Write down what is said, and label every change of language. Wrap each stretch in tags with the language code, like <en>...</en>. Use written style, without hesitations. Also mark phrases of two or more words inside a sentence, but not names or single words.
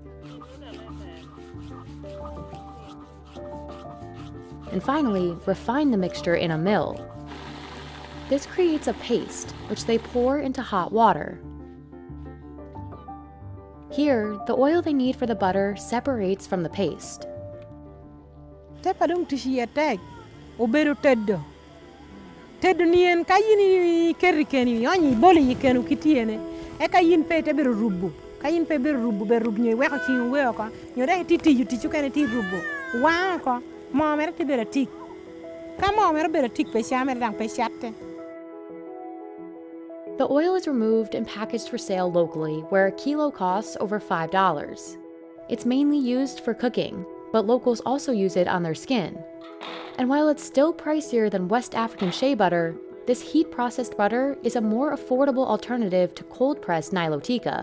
<en>And finally, refine the mixture in a mill. This creates a paste, which they pour into hot water. Here, the oil they need for the butter separates from the paste.</en> <ach>Teddo nien kayini kerikeni oni boli yikenu kitiene e kayin pe te beru rubu kayin pe beru rubu nye we ko chi we ko nyore ti yuti chukene ti rubu wa ko mo mer ti bera tik ka mo mer bera tik pe shamer dang pe chatte.</ach> <en>The oil is removed and packaged for sale locally, where a kilo costs over $5. It's mainly used for cooking, but locals also use it on their skin. And while it's still pricier than West African shea butter, this heat-processed butter is a more affordable alternative to cold-pressed Nilotica.</en>